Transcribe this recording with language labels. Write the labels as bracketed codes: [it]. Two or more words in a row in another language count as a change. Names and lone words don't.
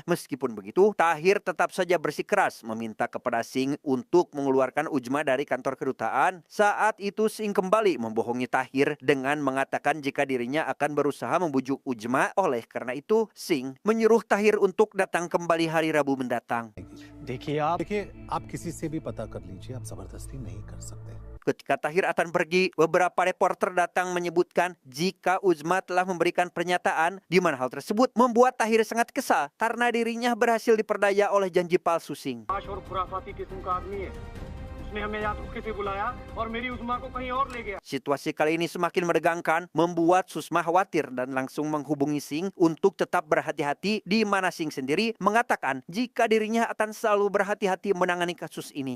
[id] Meskipun begitu, Tahir tetap saja bersikeras meminta kepada Singh untuk mengeluarkan Uzma dari kantor kedutaan. Saat itu Singh kembali membohongi Tahir dengan mengatakan jika dirinya akan berusaha membujuk Uzma. Oleh karena itu, Singh menyuruh Tahir untuk datang kembali hari Rabu mendatang. [hi] देखिए आप किसी से भी पता कर लीजिए, आप जबरदस्ती नहीं कर सकते। [id] Ketika Tahir akan pergi, beberapa reporter datang menyebutkan jika Uzma telah memberikan pernyataan, di mana hal tersebut membuat Tahir sangat kesal karena dirinya berhasil diperdaya oleh janji palsu Singh. Situasi kali ini semakin menegangkan, membuat Susma khawatir dan langsung menghubungi Singh untuk tetap berhati-hati, di mana Singh sendiri mengatakan jika dirinya akan selalu berhati-hati menangani kasus ini.